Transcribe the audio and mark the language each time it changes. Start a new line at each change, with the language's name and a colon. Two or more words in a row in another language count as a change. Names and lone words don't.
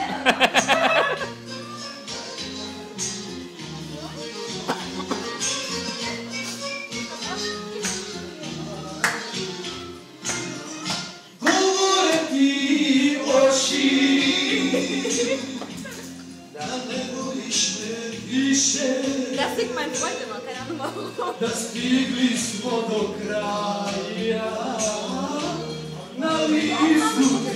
Croatian: Govore ti oči da ne voliš me više,
German: Das singt mein Freund immer, keine Ahnung warum.
Croatian: da stigli smo do kraja, na listu